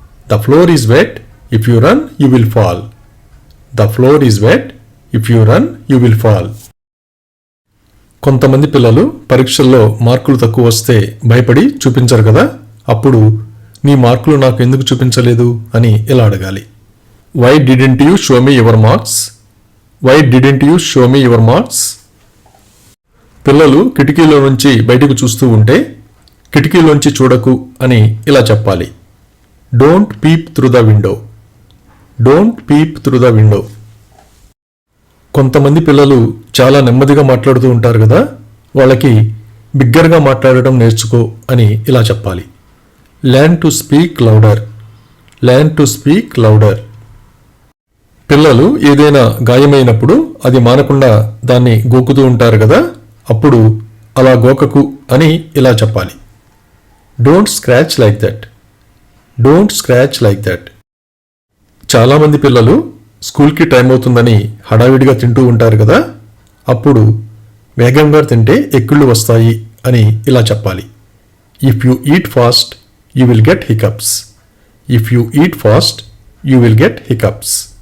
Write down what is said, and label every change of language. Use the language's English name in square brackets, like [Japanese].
[English] The floor is wet. If you run, you will fall. The floor is wet. If you run, you will fall. [Telugu] కొంతమంది పిల్లలు పరీక్షల్లో మార్కులు తక్కువ వస్తే భయపడి చూపించరు కదా. అప్పుడు నీ మార్కులు నాకు ఎందుకు చూపించలేదు అని ఇలా అడగాలి. [English] Why didn't you show me your marks? Why didn't you show me your marks? [Telugu] పిల్లలు కిటికీలో నుంచి బయటకు చూస్తూ ఉంటే కిటికీలోంచి చూడకు అని ఇలా చెప్పాలి. [English] Don't peep through the window. Don't peep through the window. [Telugu] కొంతమంది పిల్లలు చాలా నెమ్మదిగా మాట్లాడుతూ ఉంటారు కదా. వాళ్ళకి బిగ్గరగా మాట్లాడటం నేర్చుకో అని ఇలా చెప్పాలి. [English] Learn to speak louder. Learn to speak louder. [Telugu] పిల్లలు ఏదైనా గాయమైనప్పుడు అది మానకుండా దాన్ని గోకుతూ ఉంటారు కదా. అప్పుడు అలా గోకకు అని ఇలా చెప్పాలి. [English] Don't scratch like that. Don't scratch like that. [Telugu] చాలామంది పిల్లలు స్కూల్కి టైం అవుతుందని హడావిడిగా తింటూ ఉంటారు కదా, అప్పుడు వేగంగా తింటే ఎక్కిళ్ళు వస్తాయి అని ఇలా చెప్పాలి. [English] If you eat fast you will get hiccups. If you eat fast you will get hiccups.